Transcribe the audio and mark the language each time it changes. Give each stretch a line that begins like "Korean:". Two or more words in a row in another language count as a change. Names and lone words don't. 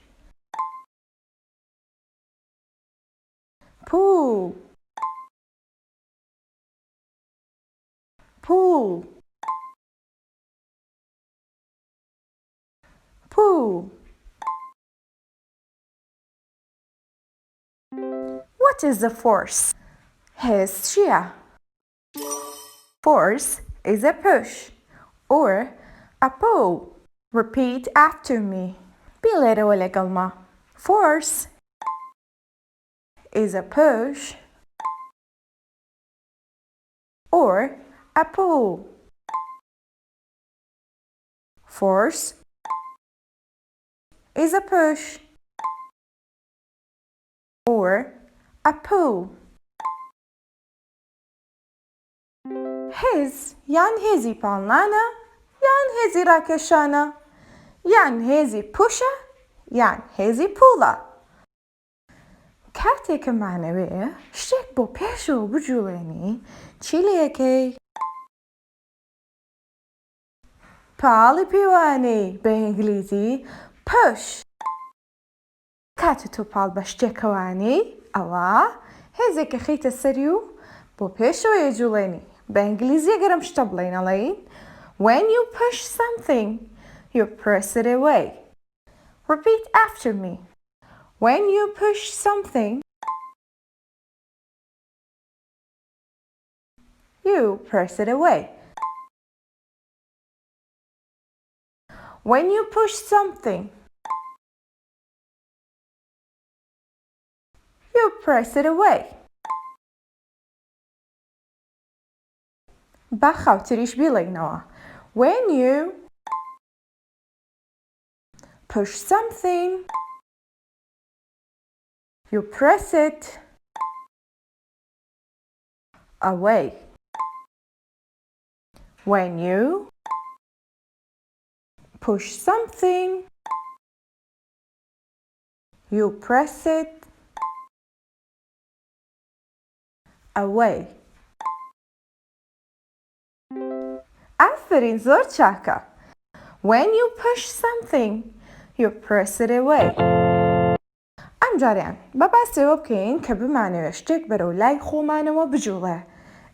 English: pull. pull. pull. What is the force?
Central Kurdish: هێز چییە؟
English: Force is a push or a pull. Repeat after me.
Central Kurdish: بڵێرەوە لەگەڵما.
English: Force is a push or a pull. Force is a push or a pull.
Central Kurdish: هێز یان هێزی پاڵنانە یان هێزی ڕاکێشانە یان هێزی پوشە یان هێزی پوڵە. کاتێکمانەوێ شتێک بۆ پێشەوە بجوڵێنی چی لێکەی؟ پاڵی پێوانەی بە ئینگلیزی push. کاتە تۆ پاڵ بە شتێکەوانی ئەوە هێزێکە خەیتە سەری و بۆ پێشەوە یەجوڵێنی. بە ئینگلیزی گەرم شتە بڵێن ئەڵێین
English: when you push something you press it away. Repeat after me. When you push something you press it away. When you push something you press it away.
Central Kurdish: با خاوتریش بیڵێنەوە.
English: When you push something you press it away. When you push something you press it away.
Central Kurdish: ئافرین، زۆر چاکە.
English: When you push something you press it away.
Central Kurdish: ئەم جاریان بە باسەوە بکەین کە بمانەوێت شتێک بەرەو لای خۆمانەوە بجوڵێ.